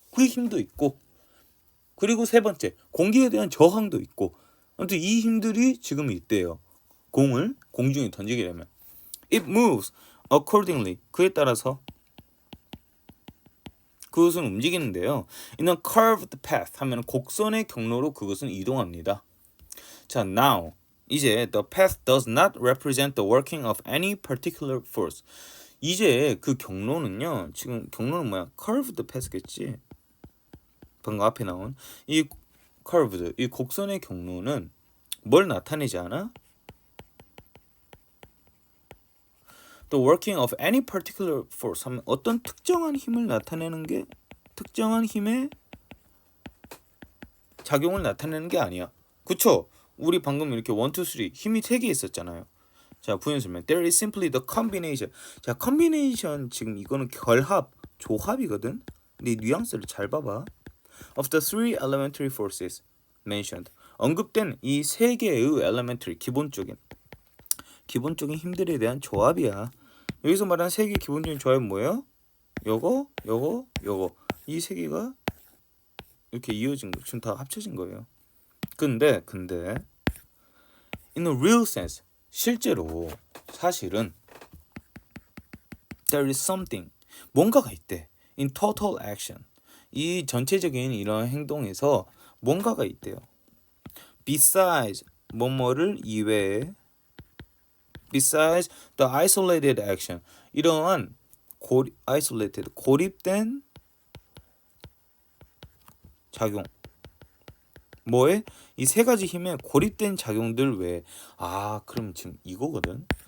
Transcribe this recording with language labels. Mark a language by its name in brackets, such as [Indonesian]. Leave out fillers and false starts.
[Korean] 그 힘도 있고 그리고 세 번째 공기에 대한 저항도 있고 아무튼 이 힘들이 지금 있대요. 공을 공중에 던지게 되면 [English] it moves accordingly [Korean] 그에 따라서 그것은 움직이는데요. [English] In a curved path [Korean] 하면 곡선의 경로로 그것은 이동합니다. [English] 자, now 이제 the path does not represent the working of any particular force. [Korean] 이제 그 경로는요. 지금 경로는 뭐야? curved path겠지. 방금 앞에 나온 이 curved 이 곡선의 경로는 뭘 나타내지 않아? [English] The working of any particular force [Korean] 하면 어떤 특정한 힘을 나타내는 게 특정한 힘의 작용을 나타내는 게 아니야. 그쵸? 우리 방금 이렇게 1, 2, 3 힘이 3개 있었잖아요. 자, 부연 설명. [English] There is simply the combination. [Korean] 자, combination 지금 이거는 결합, 조합이거든. 근데 이 뉘앙스를 잘 봐봐. [English] Of the three elementary forces mentioned. [Korean] 언급된 이 세 개의 elementary 기본적인 힘들에 대한 조합이야. 여기서 말하는 세 개의 기본적인 조합은 뭐예요? 요거 이 세 개가 이렇게 이어진 거 지금 다 합쳐진 거예요. 근데 [English] in a real sense [Korean] 실제로 사실은 [English] there is something [Korean] 뭔가가 있대. [English] in total action [Korean] 이 전체적인 이런 행동에서 뭔가가 있대요. besides 뭐뭐를 이외에 besides [English] the isolated action [Korean] 이러한 isolated 고립된 작용 뭐에 이 세 가지 힘의 고립된 작용들 외에 그럼 지금 이거거든.